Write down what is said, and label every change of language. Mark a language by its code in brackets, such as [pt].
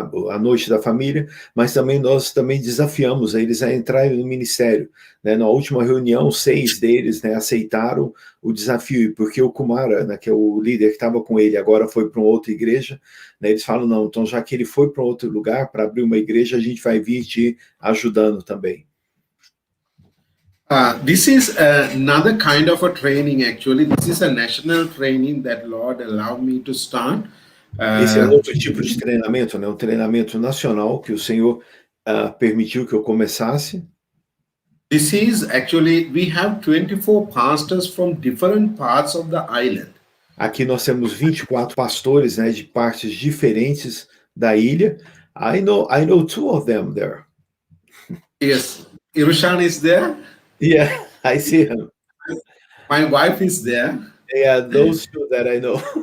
[pt] a noite da família, mas também nós também desafiamos eles a entrarem no ministério. Né? Na última reunião, 6 deles, né, aceitaram o desafio, porque o Kumara, né, que é o líder que estava com ele, agora foi para uma outra igreja, né, eles falam, não, então já que ele foi para outro lugar para abrir uma igreja, a gente vai vir te ajudando também. [en] This is another kind of a training actually. This is a national training that Lord allowed me to start. [pt] Esse é outro tipo de treinamento, né? Um treinamento nacional que o Senhor permitiu que eu começasse. [en] This is actually, we have 24 pastors from different parts of the island. [pt] Aqui nós temos 24 pastores, né, de partes diferentes da ilha. [en] I know 2 of them there. Yes, Irushan is there. Yeah, I see him. My wife is there. Yeah, those 2 that I know.